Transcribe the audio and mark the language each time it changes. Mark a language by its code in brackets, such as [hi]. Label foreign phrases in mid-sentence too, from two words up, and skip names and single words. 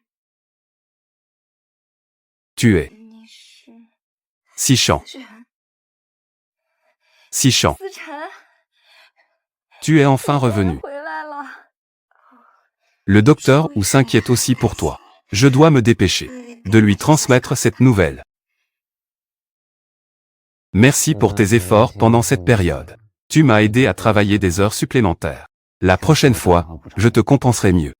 [fr] tu es, [zh] 你是 [fr] Sichan, [zh] 思辰， [fr] Sichan, [zh] 思辰， [fr] tu es enfin revenu. [zh] 回来了。 [fr] Le docteur Wu s'inquiète aussi pour toi. Je dois me dépêcher de lui transmettre cette nouvelle. Merci pour tes efforts pendant cette période. Tu m'as aidé à travailler des heures supplémentaires. La prochaine fois, je te compenserai mieux.